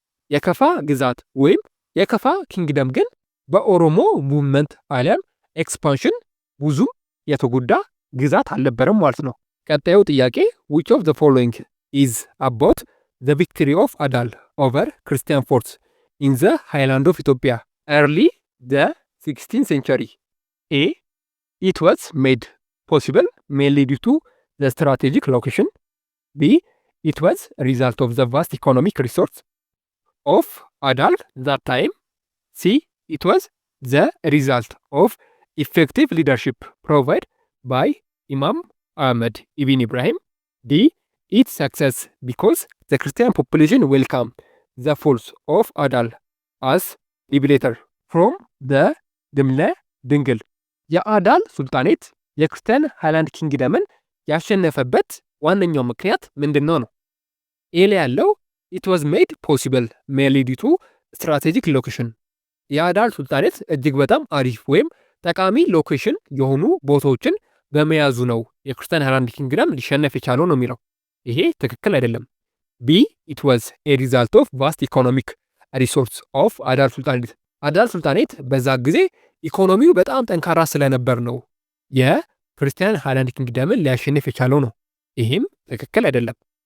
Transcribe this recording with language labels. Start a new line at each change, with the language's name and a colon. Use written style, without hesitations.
Amharic: የከፋ ግዛት ወይም የከፋ ኪንግደም ግን በኦሮሞ ሙቭመንት አሊያም ኤክስፓንሽን ብዙም የተጎዳ ግዛት አልነበረም ማለት ነው። ቀጣዩ ጥያቄ
English: which of the following is about the victory of Adal over Christian forces in the highland of Ethiopia early the 16th century? A. It was made possible mainly due to the strategic location. B. It was a result of the vast economic resource of Adal that time. C. It was the result of effective leadership provided by Imam Ahmed Ibn Ibrahim. D. Its success because the Christian population welcomed the force of Adal as liberator from the ድምለ ድንግል።
Amharic: የአዳል ሱልጣኔት የክርስቲያን ሃይላንድ ኪንግደምን ያሸነፈበት ዋነኛው ምክንያት ምንድነው ነው? ኤ ላይ ያለው
English: it was made possible mainly due to strategic location።
Amharic: የአዳል ሱልጣኔት እጅግ በጣም አሪፍ ወይም ጠቃሚ ሎኬሽን የሆኑ ቦታዎችን በመያዙ ነው የክርስቲያን ሃይላንድ ኪንግደም ሊሸነፍ የቻለው ነው የሚለው። ይሄ ትክክል አይደለም። ቢ
English: it was a result of vast economic resource of
Amharic: አዳል ሱልጣኔት። አዳል ሱልጣኔት በዛ ጊዜ ኢኮኖሚው በጣም ጠንካራ ስለነበር ነው የክርስቲያን ሃይላንድ ኪንግደምን ሊያሸንፍ የቻለው ነው። ይሄም ትክክል አይደለም።